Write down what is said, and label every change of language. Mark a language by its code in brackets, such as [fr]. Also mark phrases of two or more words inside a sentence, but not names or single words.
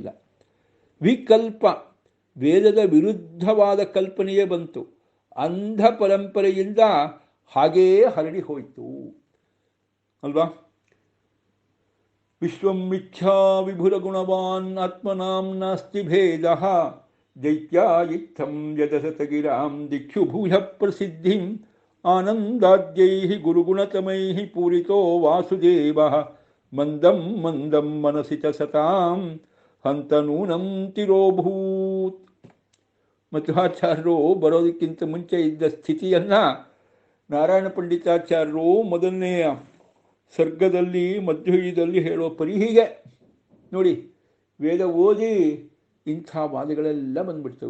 [kn] ವಿಕಲ್ಪ, ವೇದದ ವಿರುದ್ಧವಾದ ಕಲ್ಪನೆಯೇ ಬಂತು. ಅಂಧ ಪರಂಪರೆಯಿಂದ ಹಾಗೇ ಹರಡಿ ಹೋಯಿತು ಅಲ್ವಾ. [sa] ವಿಶ್ವಂ ಮಿಥ್ಯಾ ವಿಭುರಗುಣವಾನ್ ಆತ್ಮನಾಂ ನಾಸ್ತಿ ಭೇದಃ ದೈತ್ಯಾ ಇತ್ತಂ ಯದಸತಗಿರಾಂ ದಿಕ್ಷು ಭೂಯ ಪ್ರಸಿದ್ಧಿಂ ಆನಂದಾದ್ಯೈಃ ಗುರುಗುಣತಮೈಃ ಪೂರಿತೋ ವಾಸುದೇವಃ ಮಂದಂ ಮನಸಿ ಚ ಸತಾಂ ಹಂತ ನೂನಂ ತಿರೋಭೂತ್. [kn] ಮಧ್ವಾಚಾರ್ಯರು ಬರೋದಕ್ಕಿಂತ ಮುಂಚೆ ಇದ್ದ ಸ್ಥಿತಿಯನ್ನು ನಾರಾಯಣ ಪಂಡಿತಾಚಾರ್ಯರು ಮೊದಲನೆಯ ಸರ್ಗದಲ್ಲಿ ಮಧ್ವಯುಗದಲ್ಲಿ ಹೇಳೋ ಪರಿ ಹೀಗೆ ನೋಡಿ. ವೇದ ಓದಿ ಇಂಥ ವಾದಗಳೆಲ್ಲ ಬಂದ್ಬಿಡ್ತವೆ.